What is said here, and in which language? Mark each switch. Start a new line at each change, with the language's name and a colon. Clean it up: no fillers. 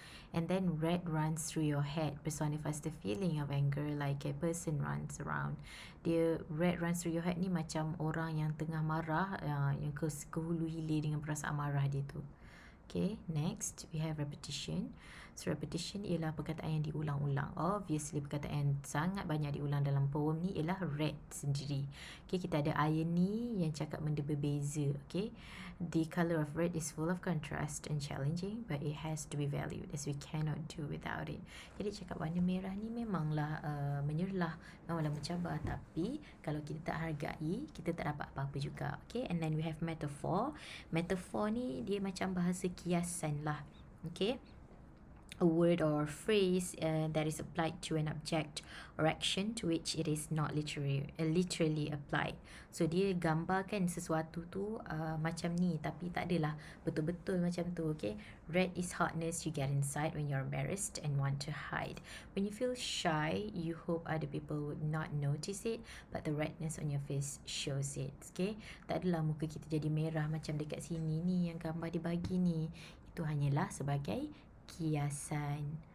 English: And then red runs through your head personifies the feeling of anger, like a person runs around.
Malay: Dia
English: red runs through your head
Malay: ni macam orang yang tengah marah, yang ke hulu hilir dengan perasaan marah dia tu.
English: Okay, next we have repetition.
Malay: So repetition ialah perkataan yang diulang-ulang. Obviously perkataan yang sangat banyak diulang dalam poem ni ialah red sendiri. Okay, kita ada irony yang cakap benda berbeza.
English: Okay, the color of red is full of contrast and challenging, but it has to be valued as we cannot do without it.
Malay: Jadi cakap warna merah ni memanglah menyerlah, memanglah mencabar, tapi kalau kita tak hargai, kita tak dapat apa-apa juga.
English: Okay, and then we have metaphor.
Malay: Metaphor ni dia macam bahasa kiasan lah.
English: Okay, a word or phrase that is applied to an object or action to which it is not literally applied.
Malay: So dia gambarkan sesuatu tu macam ni, tapi tak adalah betul-betul macam tu.
English: Okay, red is hotness you get inside when you're embarrassed and want to hide. When you feel shy, you hope other people would not notice it, but the redness on your face shows it.
Malay: Okay, tak adalah muka kita jadi merah macam dekat sini ni yang gambar dibagi ni. Itu hanyalah sebagai kiasan.